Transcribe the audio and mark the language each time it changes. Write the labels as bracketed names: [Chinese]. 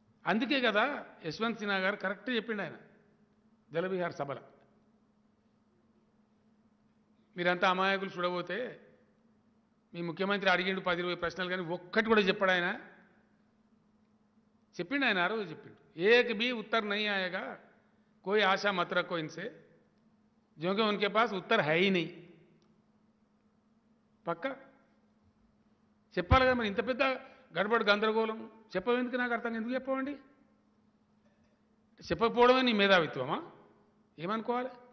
[Telugu] అందుకే కదా యశ్వంత్ సిన్హా గారు కరెక్ట్ చెప్పిండు ఆయన జలవిహార్ సభల. మీరంతా అమాయకులు చూడబోతే మీ ముఖ్యమంత్రి అడిగిండు 10-20 ప్రశ్నలు, కానీ ఒక్కటి కూడా చెప్పాడు ఆయన. చెప్పిండు ఆయన, ఆ రోజు చెప్పిండు. [Hindi] ఏక్ भी उत्तर नहीं आएगा, कोई आशा मत रखो इनसे, क्योंकि उनके पास उत्तर है ही नहीं. [Telugu] పక్కా చెప్పాలి కదా మరి. ఇంత పెద్ద గడబడి గందరగోళం చెప్పవేందుకు? నాకు అర్థం ఎందుకు చెప్పవండి? చెప్పకపోవడమే నీ మేధావిత్వమా? ఏమనుకోవాలి?